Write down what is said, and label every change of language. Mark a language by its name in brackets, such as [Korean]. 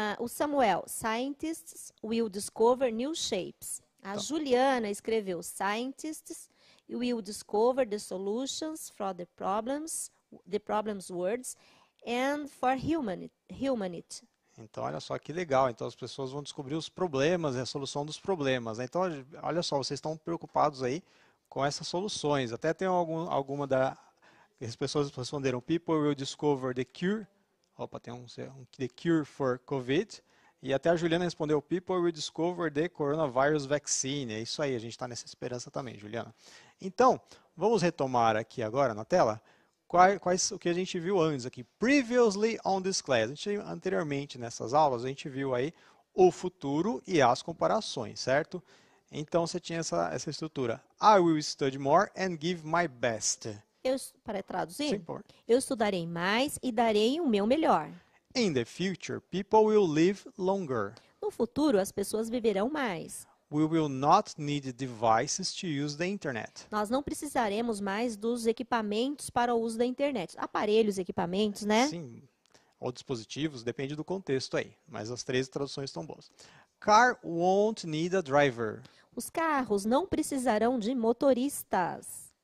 [English] O Samuel: Scientists will discover new shapes. A [Portuguese] Tá. [English] Juliana [Portuguese] escreveu: [English] Scientists will discover the solutions for the problems words, and for humanity. [Portuguese] Então, olha só que legal. Então, as pessoas vão descobrir os problemas e a solução dos problemas, né? Então, olha só, vocês estão preocupados aí com essas soluções. Até tem alguma as pessoas responderam: [English] People will discover the cure. [Portuguese] Opa, tem [English] the cure for COVID. [Portuguese] E até a Juliana respondeu: [English] People will discover the coronavirus vaccine. [Portuguese] É isso aí, a gente está nessa esperança também, Juliana. Então, vamos retomar aqui agora na tela o que a gente viu antes aqui. [English] Previously on this class. [Portuguese] Anteriormente nessas aulas, a gente viu aí o futuro e as comparações, certo? Então, você tinha essa estrutura. [English] I will study more and give my best. [Portuguese] Para traduzir, Sim, por. eu estudarei mais e darei o meu melhor. [English] In the future, people will live longer. [Portuguese] No futuro, as pessoas viverão mais. [English] We will not need devices to use the internet. [Portuguese] Nós não precisaremos mais dos equipamentos para o uso da internet. Aparelhos, equipamentos, né? Sim, ou dispositivos, depende do contexto aí. Mas as três traduções estão boas. [English] Car won't need a driver. [Portuguese] Os carros não precisarão de motoristas.